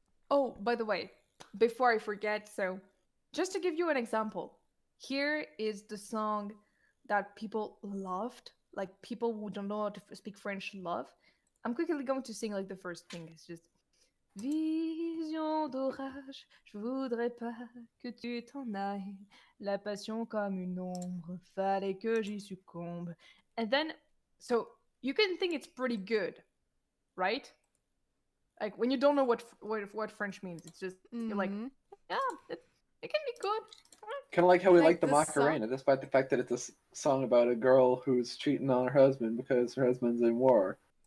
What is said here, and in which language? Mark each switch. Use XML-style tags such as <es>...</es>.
<en>Oh, by the way, before I forget, so just to give you an example, here is the song that people loved, like people who don't know how to speak French love. I'm quickly going to sing like the first thing. It's just</en> <fr>Vision d'orage, je voudrais pas que tu t'en ailles. La passion comme une ombre, fallait que j'y succombe.</fr> <en>And then, so you can think it's pretty good, right? Like when you don't know what French means, it's just you're like, Mhm. yeah, it can be good. Kind of like how we like Like the the song. Macarena, despite the fact that it's a song about a girl who's cheating on her husband because her husband's in war.</en>